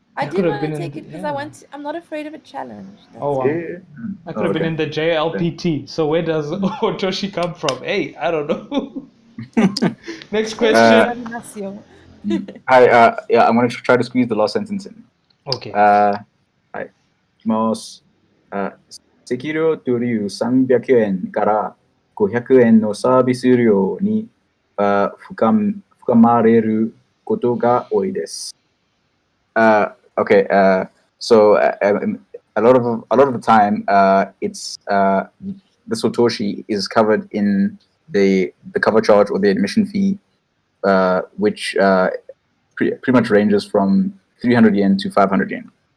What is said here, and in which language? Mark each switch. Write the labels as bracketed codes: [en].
[en] I did want to take it because I'm not afraid of a challenge. That's Wow. Yeah. I could have been in the JLPT. So where does Otoshi come from? Hey, I don't know. Next question. I'm going to try to squeeze the last sentence in. Okay. [ja] はい。いきます。席料という300円から500円のサービス料に含まれることが多いです。 [en] Okay. So a lot of the time, it's the Satoshi is covered in the cover charge or the admission fee, which pretty much ranges from 300 yen to 500 yen.